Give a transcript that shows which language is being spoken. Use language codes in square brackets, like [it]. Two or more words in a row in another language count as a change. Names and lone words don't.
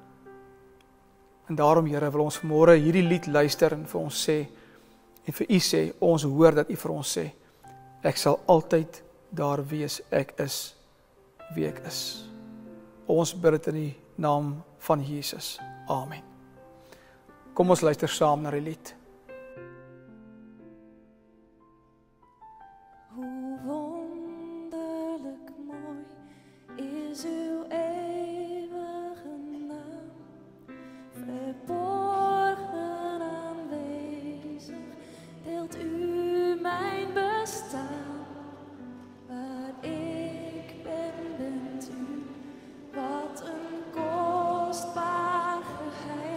[af] En daarom, Here, wil ons vanmôre hierdie lied luister, en vir ons sê, en vir u sê, ons hoor dat u vir ons sê, ek sal altyd daar wees, ek is wie ek is. Ons bid dit in die naam van Jesus. Amen. Kom ons luister saam na die lied. [nl] Hoe wonderlik mooi is uw eeuwige naam, verborgen aanwezig, deelt u mijn bestaan. Waar ik ben, bent u, wat een kostbaar geheim.